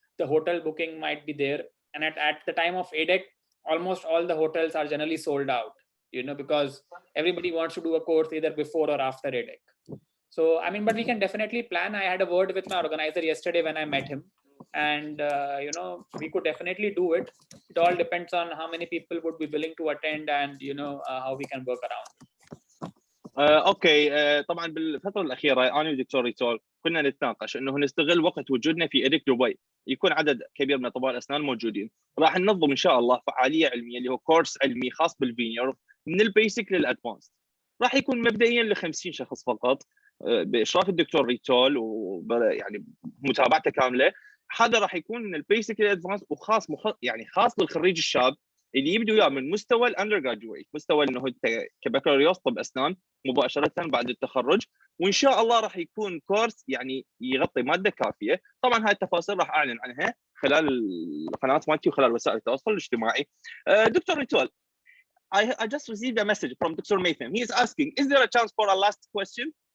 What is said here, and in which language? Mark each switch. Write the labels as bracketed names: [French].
[English] The hotel booking might be there, and at the time of EDEC, almost all the hotels are generally sold out, because everybody wants to do a course either before or after EDEC. So, I mean, but we can definitely plan. I had a word with my organizer yesterday when I met him, and we could definitely do it. It all depends on how many people would be willing to attend, and how we can work around. [Arabic] اوكي طبعا بالفتره الاخيره انا ودكتور ريتول كنا نتناقش انه نستغل وقت وجودنا في إيدك دبي، يكون عدد كبير من اطباء الاسنان موجودين. راح ننظم ان شاء الله فعاليه علميه اللي هو كورس علمي خاص بالفينير من البيسك للادفانس. راح يكون مبدئيا ل 50 شخص فقط باشراف الدكتور ريتول ويعني متابعته كامله. هذا راح يكون من البيسك للادفانس وخاص يعني خاص بالخريج الشاب اللي يبدو وياه من مستوى الاندر جراديويت، مستوى انه كبكالوريوس طب اسنان مباشره بعد التخرج. وان شاء الله راح يكون كورس يعني يغطي ماده كافيه. طبعا هاي التفاصيل راح اعلن عنها خلال القناه مالتي وخلال وسائل التواصل الاجتماعي. [English] Doctor ريتول, I just received a message from Dr. Maytham. He is asking, is there a chance for a last question?